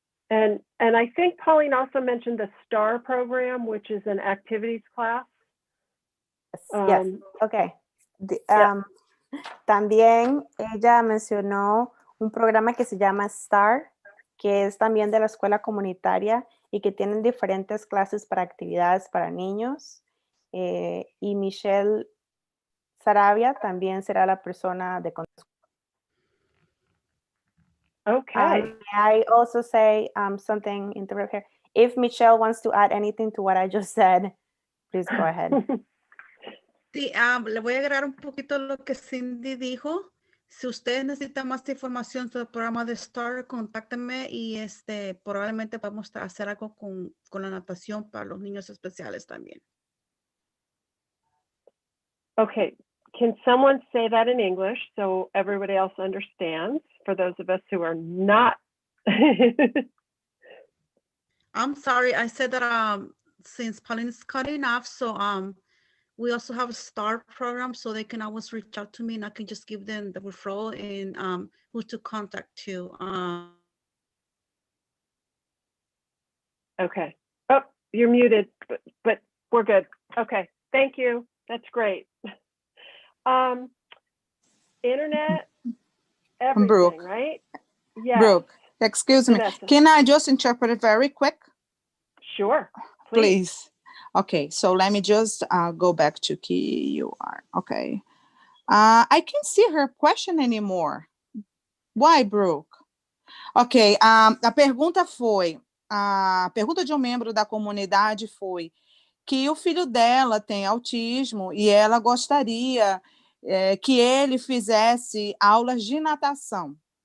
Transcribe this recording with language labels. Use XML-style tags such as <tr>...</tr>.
<en>And I think Pauline also mentioned the STAR program, which is an activities class. Yes. Okay.</en> <es>También ella mencionó un programa que se llama STAR, que es también de la escuela comunitaria y que tienen diferentes clases para actividades para niños. Y Michelle Saravia también será la persona de contacto.</es> <en>Okay. I also say something interrupt here. If Michelle wants to add anything to what I just said, please go ahead.</en> <es>Sí, le voy a agregar un poquito lo que Cindy dijo. Si ustedes necesitan más información sobre el programa de STAR, contáctenme y probablemente podemos hacer algo con la natación para los niños especiales también.</es> <en>Okay. Can someone say that in English so everybody else understands, for those of us who are not? I'm sorry, I said that since Pauline is cutting off, so we also have a STAR program, so they can always reach out to me and I can just give them the referral and who to contact to. Okay. Oh, you're muted, but we're good. Okay. Thank you. That's great. Internet, everything, Brooke. right? Yes, Brooke, excuse me. Vanessa. Can I just interpret it very quick? Sure, please. Please. Okay, so let me just go back to KUR. Okay. I can't see her question anymore. Why, Brooke?</en> <pt>Ok, a pergunta foi, a pergunta de um membro da comunidade foi que o filho dela tem autismo e ela gostaria que ele fizesse aulas de natação.</pt>